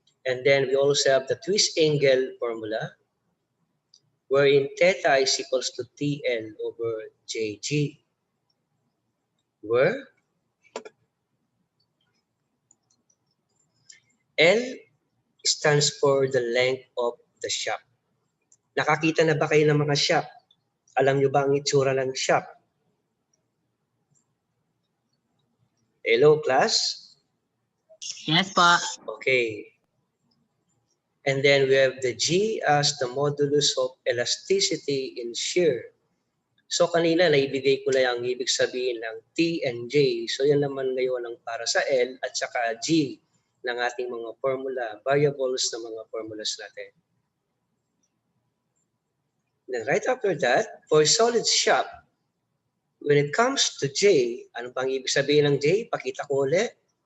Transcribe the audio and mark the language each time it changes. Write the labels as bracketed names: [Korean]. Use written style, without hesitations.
[English] And then we also have the twist angle formula wherein theta is equals to TL over JG. Where L stands for the length of the shaft. [Filipino] Nakakita na ba kayo ng mga shaft? Alam nyo ba ang itsura ng shaft? [English] Hello, class? Yes po. Okay. And then we have the G as the modulus of elasticity in shear. [Filipino] So kanina, naibigay ko lang ang ibig sabihin ng T and J. So yan naman ngayon ang para sa L at saka G ng ating mga formula, variables ng mga formulas natin. [English] Then right after that, for solid shaft, when it comes to J, [Filipino] ano bang ibig sabihin ng J? Pakita ko ulit.